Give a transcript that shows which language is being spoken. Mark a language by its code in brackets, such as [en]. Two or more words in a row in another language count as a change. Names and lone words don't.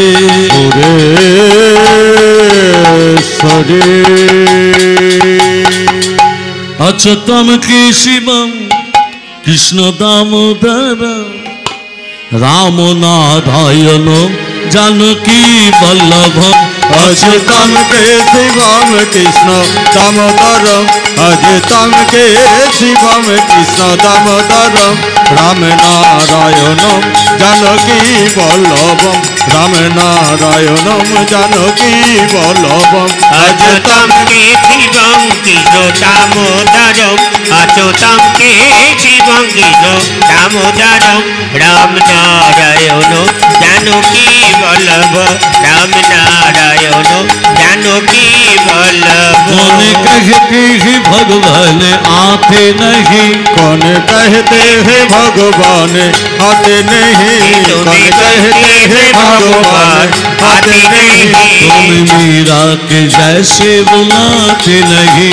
[bn] সুরে অচ্যুতম কেশবম কৃষ্ণ দামোদর রামনারায়ণ জানকী বল্লভম [hi] अच्युतम केशवम कृष्ण दामोदरम अच्युतम केशवम कृष्ण दामोदरम राम नारायणम जानकी वल्लभम राम नारायणम जानकी वल्लभम अच्युतम केशवम कृष्ण दामोदरम अच्युतम केशवम कृष्ण दामोदरम राम नारायण जानकी वल्लभ राम नारायण जानकी वल्लभ। कौन कहते हैं भगवान आते नहीं, कौन कहते हैं भगवान आते नहीं, कौन कहते हैं भगवान आते नहीं, तुम मीरा के जैसे बुलाते नहीं,